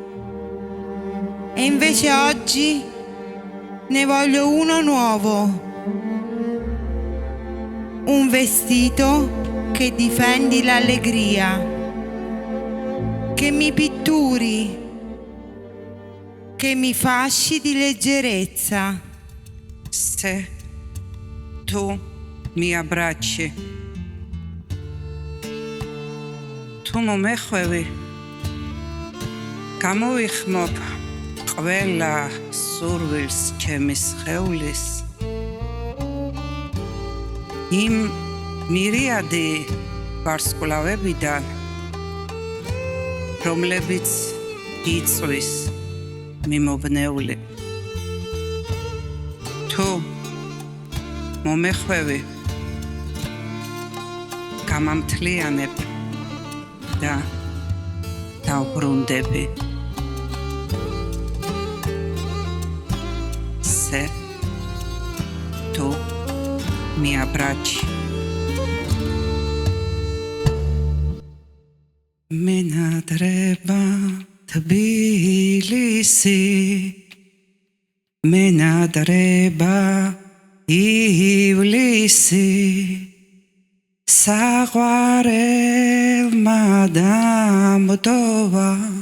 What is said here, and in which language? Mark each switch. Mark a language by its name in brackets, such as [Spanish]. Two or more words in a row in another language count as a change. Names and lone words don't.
[Italian] E invece oggi ne voglio uno nuovo, un vestito che difendi l'allegria, che mi pitturi, che mi fasci di leggerezza. Se tu mi abbracci, tu [Georgian] მომეხვევი, გამოვიხმობ ყველა სურვილს ჩემი სხეულის, იმ მირიადი ვარსკვლავებიდან, რომლებიც იწვის მიმობნეული. თუ მომეხვევი, გამამთლიანებ და დავბრუნდები. [Italian] Se tu mi abbracci. Menadreba Tbilisi, menadreba Iblisi, saguarel madam dova.